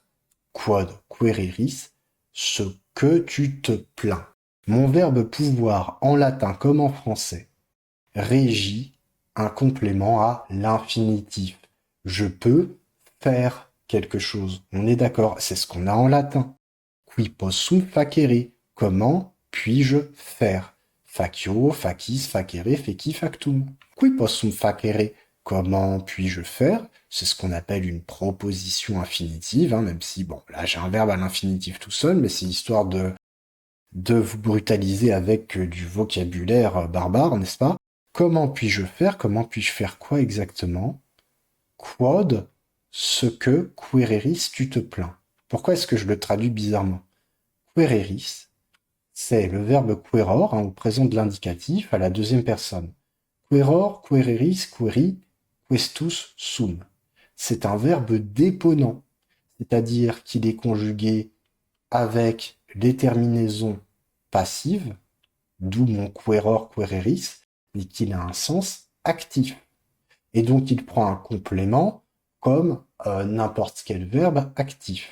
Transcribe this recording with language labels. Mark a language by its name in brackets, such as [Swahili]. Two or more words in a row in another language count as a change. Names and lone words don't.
[Latin] Quod quereris, [French] ce que tu te plains. Mon verbe pouvoir, en latin comme en français, régit un complément à l'infinitif. Je peux faire quelque chose. On est d'accord, c'est ce qu'on a en latin. [Latin] Qui possum facere? [French] Comment puis-je faire? [Latin] Facio, facis, facere, feci, factum. Qui possum facere? [French] Comment puis-je faire? C'est ce qu'on appelle une proposition infinitive, hein, même si, bon, là j'ai un verbe à l'infinitif tout seul, mais c'est histoire de vous brutaliser avec du vocabulaire barbare, n'est-ce pas? Comment puis-je faire? Comment puis-je faire quoi exactement? Quod, ce que, quereris, tu te plains. Pourquoi est-ce que je le traduis bizarrement? Quereris, c'est le verbe queror, hein, au présent de l'indicatif, à la deuxième personne. [Latin] Queror, quereris, queri, questus sum. [French] C'est un verbe déponent, c'est-à-dire qu'il est conjugué avec les terminaisons passives, d'où mon [Latin] queror, quereris, [French] et qu'il a un sens actif. Et donc il prend un complément comme n'importe quel verbe actif.